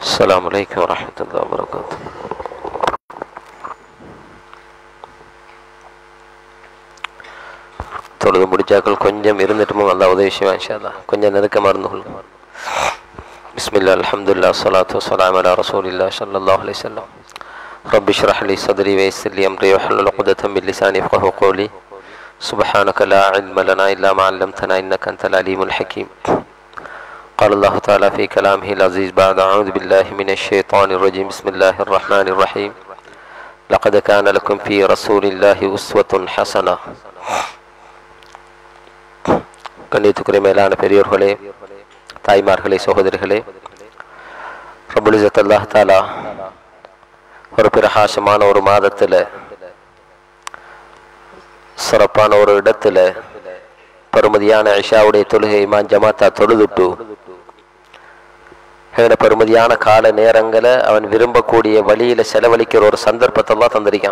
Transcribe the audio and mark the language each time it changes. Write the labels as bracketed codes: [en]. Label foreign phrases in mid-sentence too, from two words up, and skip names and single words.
[ar] السلام عليكم ورحمة الله وبركاته. [ta] தொழுது முடிச்சாக்கள் கொஞ்சம் இருந்துட்டுமோ நல்லா உதவி செய்வேன் [ar] إن شاء الله. [ta] கொஞ்சம் நெருக்கமாக இருந்து கொள்ளுங்க. [ar] بسم الله الحمد لله صلاة والسلام على رسول الله صلى الله عليه وسلم. رب اشرح لي صدري ويسر لي أمري واحلل عقدة من لساني يفقهوا قولي. سبحانك لا علم لنا إلا ما علمتنا إنك أنت العليم الحكيم. قال الله تعالى في كلامه العزيز بعد أعوذ بالله من الشيطان الرجيم بسم الله الرحمن الرحيم لقد كان لكم في رسول الله أسوة حسنة. [ta] கண்ணியத்துக்குரிய மேலான பெரியோர்களே, தாய்மார்களே, சகோதரிகளே, [ar] رب العزة الله تعالى [ta] ஒரு பிரகாசமான ஒரு மாதத்தில் சிறப்பான ஒரு இடத்துல பெருமதியான இஷாவுடைய தொழுகை இமாம் ஜமாத்தா தொழுதுட்டு பெருமதியான கால நேரங்களை அவன் விரும்பக்கூடிய வழியில செலவழிக்கிற ஒரு சந்தர்ப்பத்தை எல்லாம் தந்திருக்கான்.